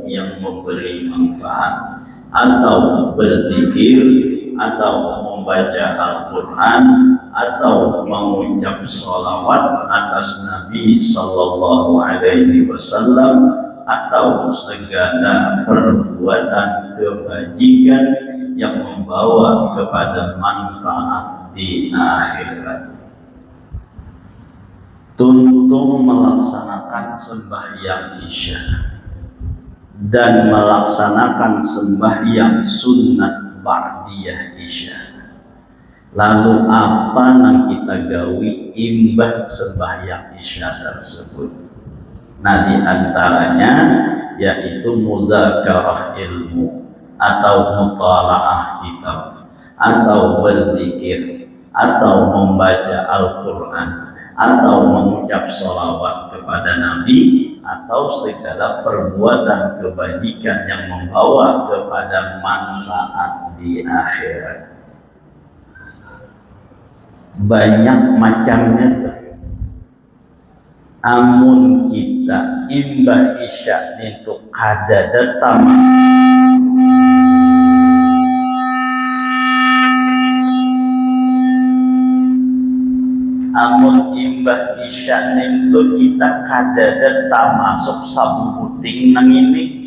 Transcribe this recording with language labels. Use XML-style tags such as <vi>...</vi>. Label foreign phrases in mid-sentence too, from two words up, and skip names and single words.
<id>yang memberi manfaat atau berzikir atau membaca Al-Quran atau mengucap sholawat atas Nabi</id> <ar>صلى الله عليه وسلم</ar> <id>atau segala perbuatan kebajikan yang membawa kepada manfaat di akhirat. Tuntung melaksanakan sembahyang isya dan melaksanakan sembahyang sunat ba'diyah isya. Lalu apa yang kita gawi imbah sembahyang isya tersebut? Nah, di antaranya yaitu mudzakarah ilmu atau mutalaah kitab atau berzikir atau membaca Al-Quran atau mengucap sholawat kepada Nabi atau segala perbuatan kebajikan yang membawa kepada manfaat di akhirat. Banyak macamnya tuh.</id> <bjn>Amun kita imbah isya itu kadada tamat amun imbah isya itu kita kadada tak masuk sabuting nang ini.</bjn>